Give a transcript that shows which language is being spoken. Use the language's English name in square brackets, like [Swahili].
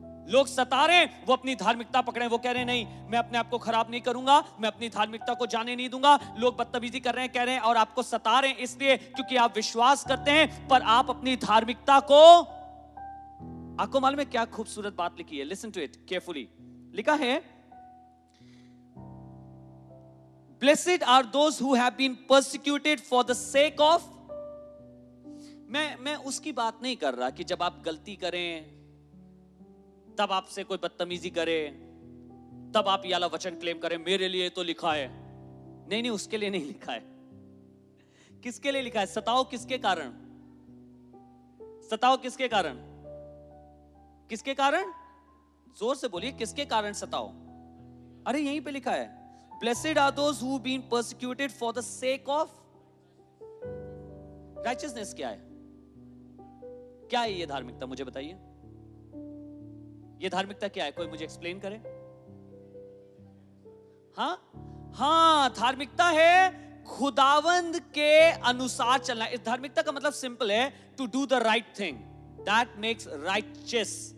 [Hindi] लोग सता रहे हैं, वो अपनी धार्मिकता पकड़े हैं। वो कह रहे हैं नहीं, मैं अपने आप को खराब नहीं करूंगा, मैं अपनी धार्मिकता को जाने नहीं दूंगा। लोग बदतमीजी कर रहे हैं, कह रहे हैं, और आपको सता रहे हैं इसलिए क्योंकि आप विश्वास करते हैं, पर आप अपनी धार्मिकता को, आपको मालूम है क्या खूबसूरत बात लिखी है? [English] Listen to it carefully. [Hindi] लिखा है [English] Blessed are those who have been persecuted for the sake of। [Hindi] मैं उसकी बात नहीं कर रहा कि जब आप गलती करें, तब आपसे कोई बदतमीजी करे, तब आप ये वाला वचन क्लेम करें मेरे लिए तो लिखा है। नहीं, उसके लिए नहीं लिखा है। किसके लिए लिखा है? सताओ किसके कारण? सताओ किसके कारण? किसके कारण? जोर से बोलिए, किसके कारण सताओ? अरे यहीं पे लिखा है [English] Blessed are those who have been persecuted for the sake of righteousness। [Hindi] क्या है? क्या है ये धार्मिकता? मुझे बताइए, ये धार्मिकता क्या है? कोई मुझे एक्सप्लेन करे। हाँ, धार्मिकता है खुदावंद के अनुसार चलना। इस धार्मिकता का मतलब सिंपल है, [English] To do the right thing, that makes righteous.